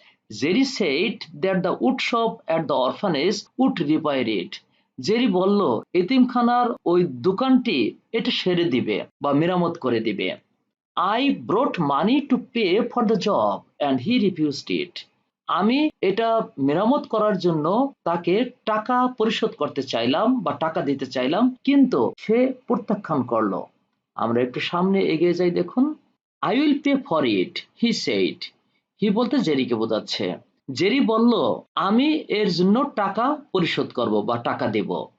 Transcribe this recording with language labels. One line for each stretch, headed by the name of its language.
English: Jerry said that the wood shop at the orphanage would repair it.
Bangla: Jerry বলল এতিমখানার ওই দোকানটি এটা সেরে দিবে বা মেরামত করে দিবে।
English: I brought money to pay for the job and he refused it.
Bangla: আমি এটা মেরামত করার জন্য তাকে টাকা পরিশোধ করতে চাইলাম বা টাকা দিতে চাইলাম, কিন্তু সে প্রত্যাখ্যান করলো। আমরা একটু সামনে এগিয়ে যাই, দেখুন।
English: I will pay for it, he said.
Bangla: হি বলতে জেরিকে বোঝাচ্ছে। জেরি বলল আমি এর জন্য টাকা পরিশোধ করব বা টাকা দেব।